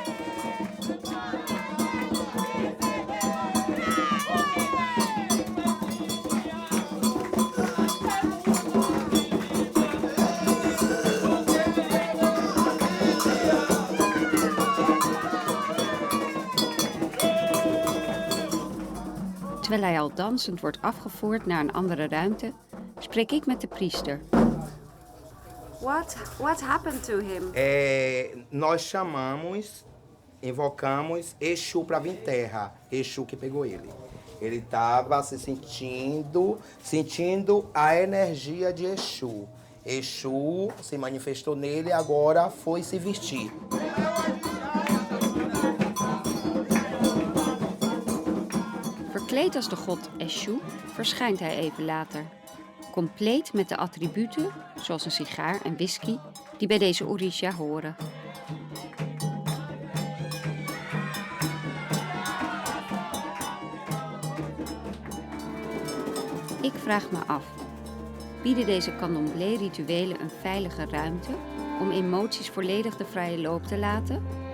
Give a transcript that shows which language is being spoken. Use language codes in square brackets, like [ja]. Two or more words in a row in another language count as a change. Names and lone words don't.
[nl] Terwijl hij al dansend wordt afgevoerd naar een andere ruimte, spreek ik met de priester. [en] What happened to him? [pt] Nós chamamos, invocamos Exu para vir terra. Exu que pegou ele. Ele estava se sentindo a energia de Exu. Exu se manifestou nele e agora foi se vestir. [nl] Verkleed als de god Eshu verschijnt hij even later. Compleet met de attributen, zoals een sigaar en whisky, die bij deze orisha horen. Ik vraag me af, bieden deze Candomblé-rituelen een veilige ruimte om emoties volledig de vrije loop te laten?